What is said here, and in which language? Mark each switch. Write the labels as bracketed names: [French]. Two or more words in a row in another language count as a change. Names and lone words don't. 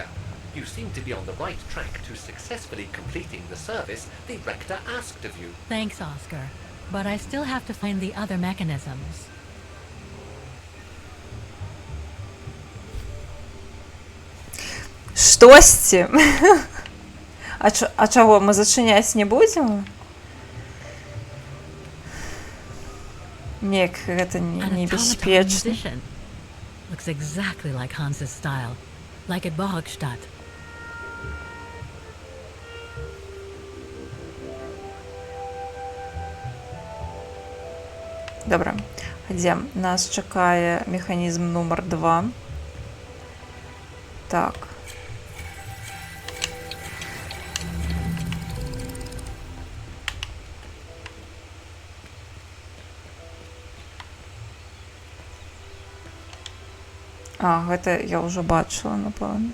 [English] You seem to be on the right track to successfully completing the service the rector asked of you. Thanks, Oscar. But I still have to find the other mechanisms. [Belarusian] Штосьці. А чаго, мы зачыняць не будзем? Неяк гэта небяспечна. [English] Looks exactly like Hans's style, like at Bohogstadt. [Belarusian] Добра, ідзем. Нас чакае механізм нумар 2. Так. А, гэта я ўжо бачыла, напэўна.